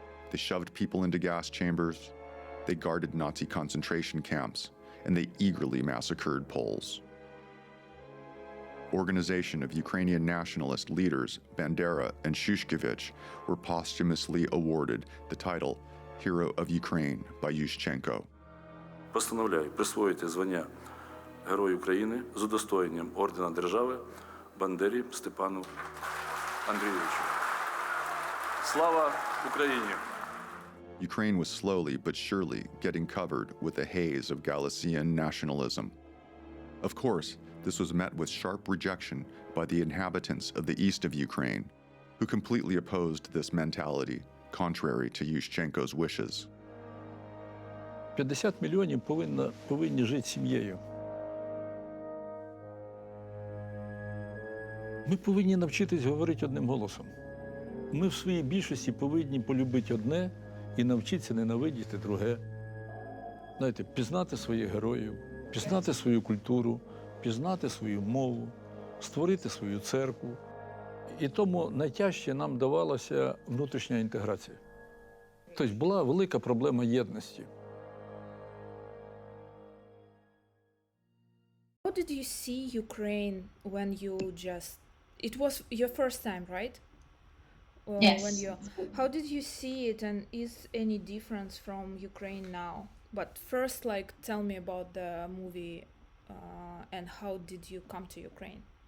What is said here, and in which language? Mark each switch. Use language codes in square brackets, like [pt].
[en] They shoved people into gas chambers. They guarded Nazi concentration camps, and they eagerly massacred Poles. Organization of Ukrainian nationalist leaders Bandera and Shushkevich were posthumously awarded the title Hero of Ukraine by Yushchenko. [uk] Постановляю присвоїти звання Герой України з удостоєнням ордена держави Бандері Степану Андрійовичу. Слава Україні! [en] Ukraine was slowly but surely getting covered with a haze of Galician nationalism. Of course, this was met with sharp rejection by the inhabitants of the east of Ukraine, who completely opposed this mentality, contrary to Yushchenko's wishes. [uk] 50 мільйонів повинні жити сім'єю. Ми повинні навчитись говорити одним голосом. Ми в своїй більшості повинні полюбити одне і навчитися ненавидіти друге. Знаєте, пізнати своїх героїв, пізнати свою культуру, пізнати свою мову, створити свою церкву. І тому найтяжче нам давалася внутрішня інтеграція. Тобто була велика проблема єдності. [en] How did you see Ukraine when you just... It was your first time, right? Yes. How did you see it, and is any difference from Ukraine now? But first, like, tell me about the movie and how did you come to Ukraine?